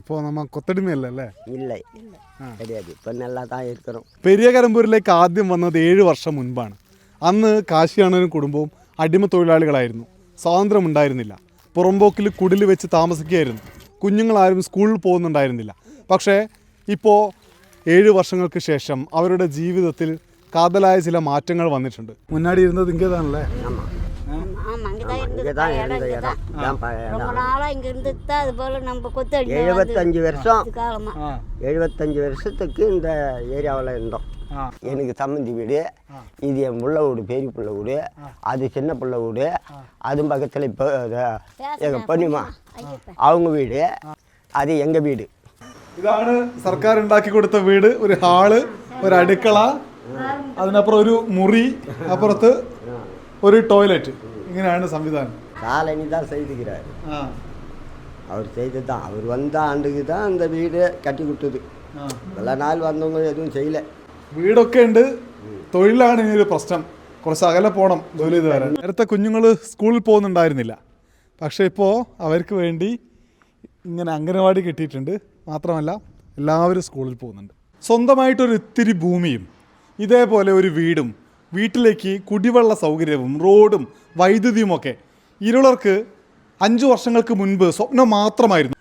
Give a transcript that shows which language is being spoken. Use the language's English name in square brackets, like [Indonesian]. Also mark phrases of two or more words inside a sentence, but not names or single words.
[Tamil] இப்போ நம்ம കൊത്തടിമയല്ലേ? இல்லை கிடையாது. இப்போ நல்லா தான் இருக்கிறோம். [Malayalam] പെരിയകരമ്പൂരിലേക്ക് ആദ്യം വന്നത് 7 വർഷം മുൻപാണ്. അന്ന് കാശിയാണനും കുടുംബവും അടിമ തൊഴിലാളികളായിരുന്നു. സ്വാതന്ത്ര്യമുണ്ടായിരുന്നില്ല. പുറമ്പോക്കിൽ കുടിൽ വെച്ച് താമസിക്കുകയായിരുന്നു. കുഞ്ഞുങ്ങളാരും സ്കൂളിൽ പോകുന്നുണ്ടായിരുന്നില്ല. പക്ഷേ ഇപ്പോൾ 7 വർഷങ്ങൾക്ക് ശേഷം അവരുടെ ജീവിതത്തിൽ കാതലായ ചില മാറ്റങ്ങൾ വന്നിട്ടുണ്ട്. മുന്നാടി ഇരുന്നത് ഇങ്ങേതാണല്ലേ? [Tamil] வருஷத்துக்கு இந்த ஏரியாவில் இருந்தோம். எனக்கு சம்மந்தி வீடு, இது என் புள்ள வீடு, பெரிய பிள்ளை வீடு, அது சின்ன பிள்ளை வீடு, அது பக்கத்தில் இப்போ எங்கள் பொண்ணுமா அவங்க வீடு, அது எங்கள் വീട്. [Malayalam] ഇതാണ് സർക്കാർ ഉണ്ടാക്കി കൊടുത്ത വീട്. ഒരു ഹാള്, ഒരു അടുക്കള, അതിനപ്പുറം ഒരു മുറി, അപ്പുറത്ത് ഒരു ടോയ്ലറ്റ്. ഇങ്ങനെയാണ് സംവിധാനം. [Tamil] காலனி தான் செய்துக்கிறார். அவர் செய்து தான், அவர் வந்த ஆண்டுக்கு தான் அந்த வீடு கட்டி கொடுத்தது. பல நாள் வந்தவங்க எதுவும் செய்யலை. [Malayalam] വീടൊക്കെ ഉണ്ട്, തൊഴിലാണ് ഇനിയൊരു പ്രശ്നം. കുറച്ച് അകലെ പോകണം ജോലി ചെയ്ത് വരാൻ. നേരത്തെ കുഞ്ഞുങ്ങൾ സ്കൂളിൽ പോകുന്നുണ്ടായിരുന്നില്ല. പക്ഷേ ഇപ്പോൾ അവർക്ക് വേണ്ടി ഇങ്ങനെ അംഗനവാടി കിട്ടിയിട്ടുണ്ട്. മാത്രമല്ല എല്ലാവരും സ്കൂളിൽ പോകുന്നുണ്ട്. സ്വന്തമായിട്ടൊരു ഇത്തിരി ഭൂമിയും ഇതേപോലെ ഒരു വീടും വീട്ടിലേക്ക് കുടിവെള്ള സൗകര്യവും റോഡും വൈദ്യുതിയുമൊക്കെ ഇരുളർക്ക് 5 വർഷങ്ങൾക്ക് മുൻപ് സ്വപ്നം മാത്രമായിരുന്നു.